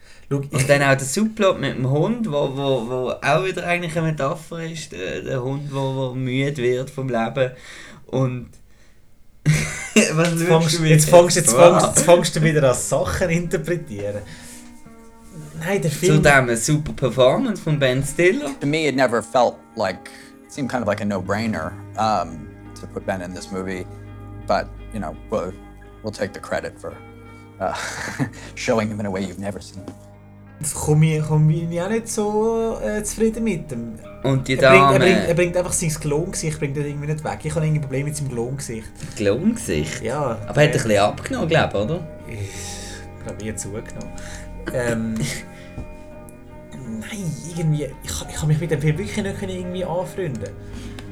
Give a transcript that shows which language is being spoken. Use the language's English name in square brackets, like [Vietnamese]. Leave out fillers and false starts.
[German] Look, und dann auch der Subplot mit dem Hund, wo auch wieder eigentlich eine Metapher ist. Der Hund, wo müde wird vom Leben. Und... Jetzt fängst du wieder an Sachen interpretieren. Nein, der Film. Zudem eine super Performance von Ben Stiller. [English] To me, it never felt like, it seemed kind of like a no-brainer to put Ben in this movie. But, you know, we'll take the credit for showing him in a way you've never seen. [German] Das komme ich auch nicht so zufrieden mit ihm. Und die Dame? Er bringt einfach sein Klongesicht, bringt das irgendwie nicht weg. Ich habe irgendwie Probleme mit seinem Klongesicht. Klongesicht? Ja. Aber er hat ein bisschen abgenommen, glaube ich, oder? Ich glaube, ich habe zugenommen. Nein, irgendwie, ich kann mich mit dem Film wirklich nicht irgendwie anfreunden.